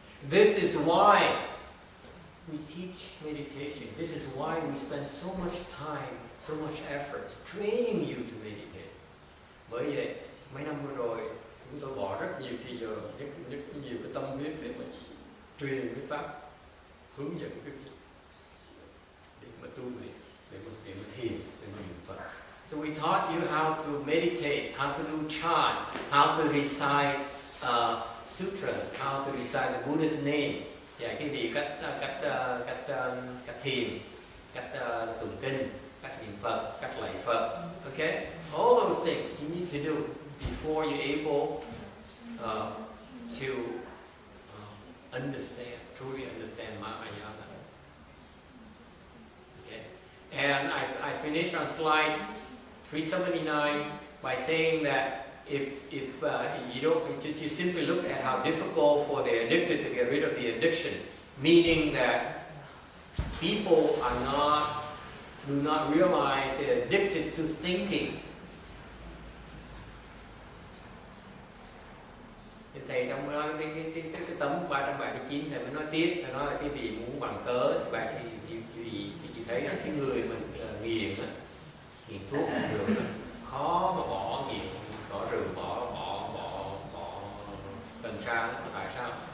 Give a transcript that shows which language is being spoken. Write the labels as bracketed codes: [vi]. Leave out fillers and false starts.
[en] This is why we teach meditation. This is why we spend so much time, so much efforts training you to meditate. [vi] Bởi vậy, mấy năm vừa rồi, chúng tôi bỏ rất nhiều thời giờ, rất nhiều cái tâm huyết để mà truyền cái pháp, hướng dẫn cái việc để mà tu luyện, để mà thiền, để mà niệm Phật. [en] So we taught you how to meditate, how to do chant, how to recite sutras, how to recite the Buddha's name. [vi] Dạy cái gì cách thiền, cách tụng kinh, cách niệm Phật, cách lạy Phật. [en] Okay, all those things you need to do before you're able to understand, truly understand Mahayana. Okay, and I finished on slide 379 by saying that if you don't, you simply look at how difficult for the addicted to get rid of the addiction, meaning that people do not realize they're addicted to thinking. [vi] Thầy trong cái tấm 379 thầy mới nói tiếp, thầy nói là cái gì muốn bằng cớ thì bạn thì thấy là cái người mình nghiện thuốc rượu khó mà bỏ nghiện, bỏ rượu, bỏ cần sa. Tại sao?